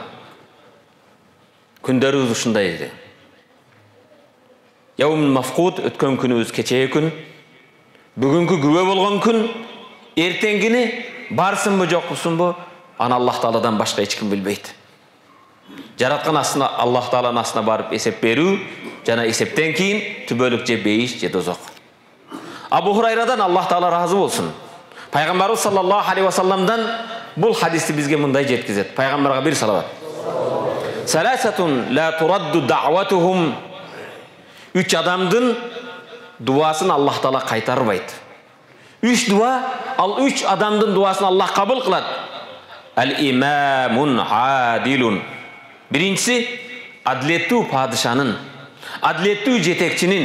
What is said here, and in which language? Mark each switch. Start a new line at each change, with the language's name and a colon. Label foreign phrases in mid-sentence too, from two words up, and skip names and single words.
Kyrgyz: Күндөрүбүз ушундай эле.
Arabic: يوم مفقود,
Kyrgyz: өткөн күнүбүз кечээ күн, бүгүнкү күбө болгон күн, эртеңгини барсынбы жокпусунбу, аны Аллах Тааладан башка эч ким билбейт. Жараткан астына Аллах Тааланын астына барып эсеп берүү, жана эсептен кийин түбөлүк же бейиш же дозок. Абу Хурайрадан Аллах Таала разы болсун. Пайгамбарыбыз
Arabic: صلى الله عليه وسلم
Kyrgyz: бул хадисти бизге мындай жеткизет. Пайгамбарга бир салават.
Arabic: ثلاثة لا ترد دعوتهم.
Kyrgyz: Үч адамдын дуасын Аллах Таала кайтарбайт. Үч дуа, ал үч адамдын дуасын Аллах кабыл кылат.
Arabic: الإمام العادل.
Kyrgyz: Биринчиси адилеттүү падышанын, адилеттүү жетекчинин.